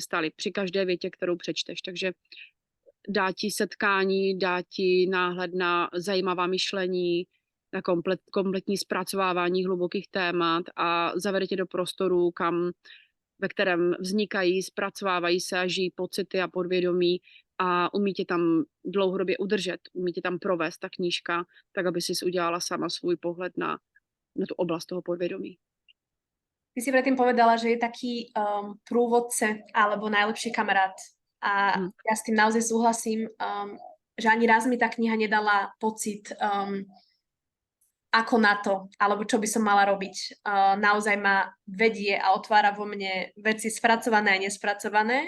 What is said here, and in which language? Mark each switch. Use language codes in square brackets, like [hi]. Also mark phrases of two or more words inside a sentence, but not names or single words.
[cs] staly při každé větě, kterou přečteš, takže dá ti setkání, dá ti náhled na zajímavá myšlení, na kompletní zpracovávání hlubokých témat a zavede tě do prostoru, ve kterém vznikají, zpracovávají se a žijí pocity a podvědomí a umí tě tam dlouhodobě udržet, umí tě tam provést ta knížka, tak aby si udělala sama svůj pohled na tu oblast toho podvědomí. [sk] Ty si predtým povedala, že je taký průvodce alebo najlepší kamarát. A ja s tým naozaj súhlasím, že ani raz mi tá kniha nedala pocit ako na to, alebo čo by som mala robiť. Naozaj ma vedie a otvára vo mne veci spracované a nespracované.